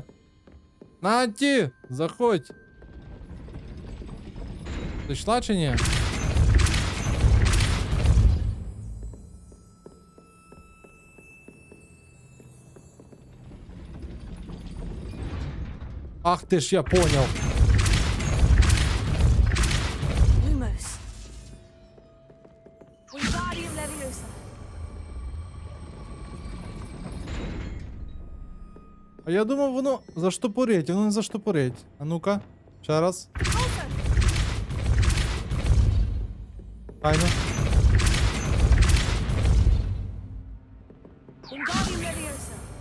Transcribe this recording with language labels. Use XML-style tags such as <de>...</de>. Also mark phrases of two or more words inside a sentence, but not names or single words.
<uk>Наті! Заходь! Дійшла чи ні? Ах ти ж, я поняв. Lumos. Wingardium Leviosa. А я думав, воно заштопорить, воно не заштопорить. А ну-ка, ще раз. Файно. Wingardium Leviosa.</uk>